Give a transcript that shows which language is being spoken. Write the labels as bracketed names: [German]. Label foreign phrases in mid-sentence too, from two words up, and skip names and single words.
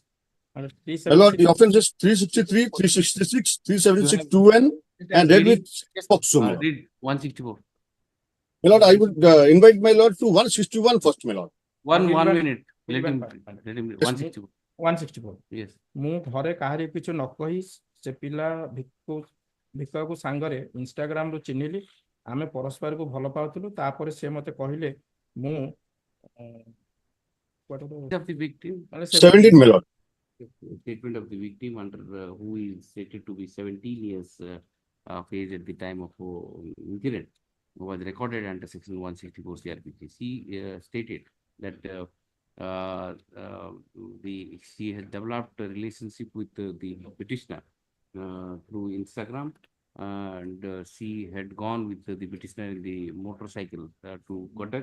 [English] Hello, the offense is 363, 366, 376, 2N, and read with POSCO. Read 164. My lord, I would invite my lord to 161 first, my lord. One minute. Let him 164. 164. Yes. [Odia] ମୁଁ ଘରେ କାହାରି କିଛି ନ କହି ସେ ପିଲା ଭିକକୁ ସାଙ୍ଗରେ ଇନଷ୍ଟାଗ୍ରାମ ରୁ ଚିହ୍ନିଲି, ଆମେ ପରସ୍ପରକୁ ଭଲ ପାଉଥିଲୁ, ତାପରେ ସେ ମତେ କହିଲେ ମୁଁ [English] of the victim. 17, my lord. Statement of the victim under who is stated to be 17 years of age at the time of incident was recorded under section 164 CRPC. She stated that she has developed a relationship with the petitioner through Instagram, and she had gone with the petitioner in the motorcycle to Kotak.